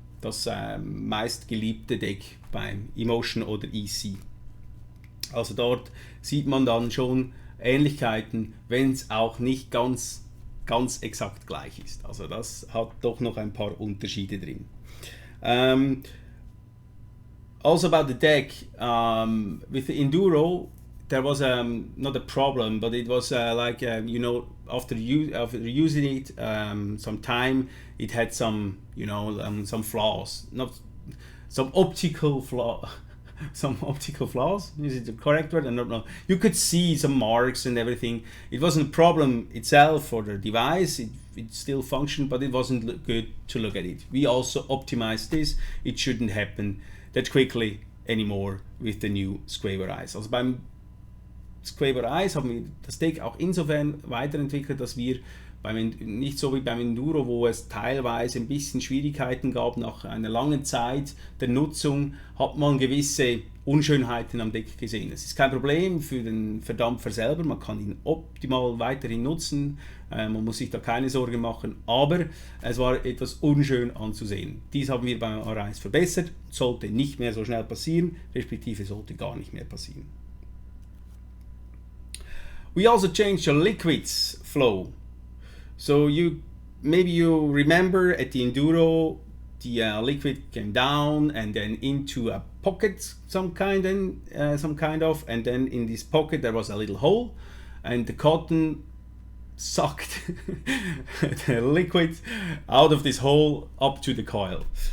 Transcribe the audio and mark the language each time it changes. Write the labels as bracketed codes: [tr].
[de] Das meistgeliebte Deck beim Emotion oder EC. Also dort sieht man dann schon Ähnlichkeiten, wenn es auch nicht ganz exakt gleich ist. Also das hat doch noch ein paar Unterschiede drin. [en] Also about the deck, with the Enduro, there was not a problem, but it was after using it some time, it had some some flaws. Not some optical flaw. Some optical flaws, is it the correct word? I don't know. You could see some marks and everything. It wasn't a problem itself for the device, it still functioned, but it wasn't good to look at it. We also optimized this. It shouldn't happen that quickly anymore with the new SQuape A. [de] Also beim SQuape A haben wir das Deck auch insofern weiterentwickelt, dass wir nicht so wie beim Enduro, wo es teilweise ein bisschen Schwierigkeiten gab, nach einer langen Zeit der Nutzung hat man gewisse Unschönheiten am Deck gesehen. Es ist kein Problem für den Verdampfer selber, man kann ihn optimal weiterhin nutzen, man muss sich da keine Sorgen machen, aber es war etwas unschön anzusehen. Dies haben wir beim A verbessert, sollte nicht mehr so schnell passieren, respektive sollte gar nicht mehr passieren. [en] We also changed the liquids flow. So maybe you remember at the Enduro, the liquid came down and then into a pocket, some kind of, and then in this pocket there was a little hole, and the cotton sucked the liquid out of this hole up to the coil.